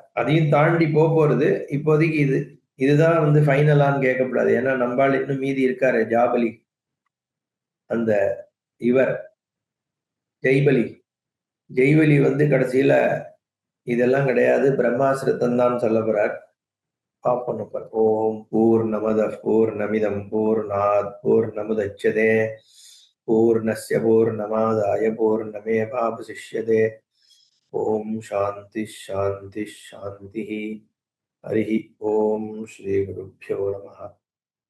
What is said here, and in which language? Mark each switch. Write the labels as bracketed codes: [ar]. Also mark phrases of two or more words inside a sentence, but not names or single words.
[ta] அதையும் தாண்டி போறது இப்போதைக்கு இதுதான் ஃபைனலான்னு கேட்கக்கூடாது. ஏன்னா நம்பால் இன்னும் மீதி இருக்காரு, ஜாபலி, அந்த இவர் ஜெய்பலி. ஜெய்வலி கடைசியில இதெல்லாம் கிடையாது, பிரம்மாசிரத்தம் தான் சொல்ல போறார். [sa] பார்ப்போம். ओम् पूर्णमदः पूर्णमिदं पूर्णात् पूर्णमुदच्यते पूर्णस्य पूर्णमादाय पूर्णमेवावशिष्यते. ओम् शान्तिः शान्तिः शान्तिः. हरि ओम् श्री गुरुभ्यो नमः.